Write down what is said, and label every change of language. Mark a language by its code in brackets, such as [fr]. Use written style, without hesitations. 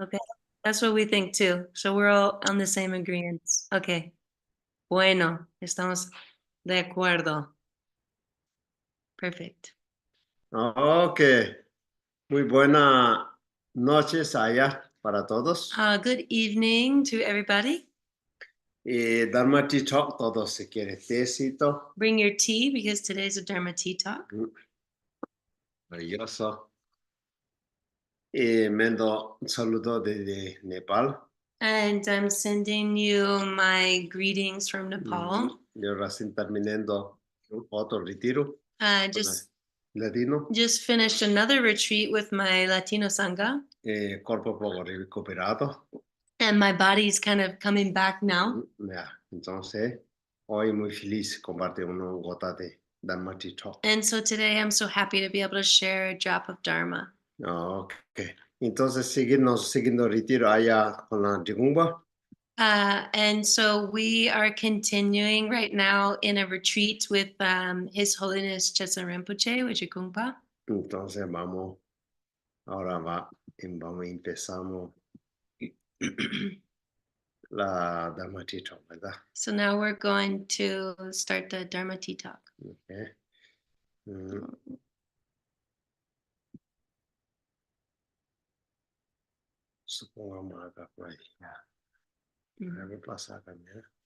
[en] Okay, that's what we think too. So we're all on the same agreements. Okay. [es] Bueno, estamos de acuerdo. [en] Perfect. Ok. [es] Muy buenas noches allá para todos. [en] Good evening to everybody. [es] Dharma Tea Talk, todos si quieren tecito. [en] Bring your tea because today's a Dharma tea talk. [es] Maravilloso. Mando un saludo desde Nepal. [en] And I'm sending you my greetings from Nepal. [es] Yo recién terminando otro retiro. Latino. [en] Just finished another retreat with my Latino Sangha. [es] Cuerpo poco recuperado. [en] And my body's kind of coming back now. [es] Entonces, hoy muy feliz compartir una gota de Dharma Tea Talk. [en] And so today I'm so happy to be able to share a drop of Dharma. Okay. [es] Entonces, siguiendo retiro allá con la Jigumba. [en] And so we are continuing right now in a retreat with His Holiness Chesen Rinpoche, Wajigumpa. [es] Entonces empezamos la Dharma Tea Talk, ¿verdad? [en] So now we're going to start the Dharma Tea Talk. Okay. [es] Supongamos acá por ahí. Déjame pasar también.